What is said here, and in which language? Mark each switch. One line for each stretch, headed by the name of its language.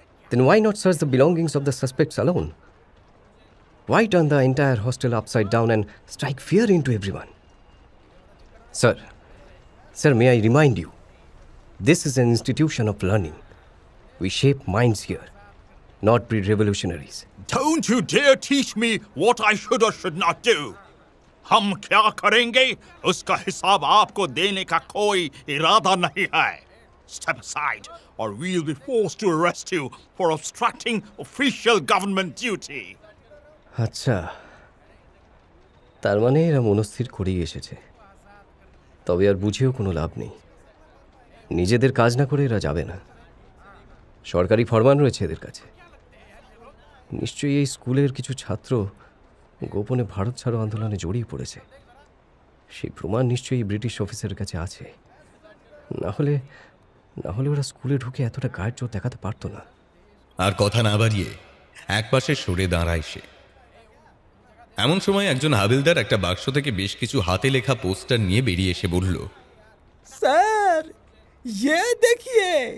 English: Then why not search the belongings of the suspects alone? Why turn the entire hostel upside down and strike fear into everyone? Sir, may I remind you, this is an institution of learning. We shape minds here, not breed revolutionaries. Don't you dare teach me what I should or should not do.
Hindi: हम क्या करेंगे उसका हिसाब आपको देने का कोई इरादा नहीं है.
English: Step aside or we'll be forced to arrest you for obstructing official government duty.
Bangla: আচ্ছা, তার মানে এরা মনস্থির করেই এসেছে। তবে আর বুঝেও কোনো লাভ নেই, নিজেদের কাজ না করে এরা যাবে না। সরকারি ফরমান রয়েছে এদের কাছে। নিশ্চয়ই এই স্কুলের কিছু ছাত্র গোপনে ভারত ছাড়ো আন্দোলনে জড়িয়ে পড়েছে। সেই প্রমাণ নিশ্চয়ই ব্রিটিশ অফিসারের কাছে আছে, না হলে ওরা স্কুলে ঢুকে এতটা গায়ের জোর দেখাতে পারতো না। আর কথা না বাড়িয়ে একপাশে সরে দাঁড়ায় সে। এমন সময় একজন হাবিলদার একটা বাক্স থেকে বেশ কিছু হাতে লেখা পোস্টার নিয়ে বেরিয়ে এসে বলল,
Hindi: স্যার, ये देखिए।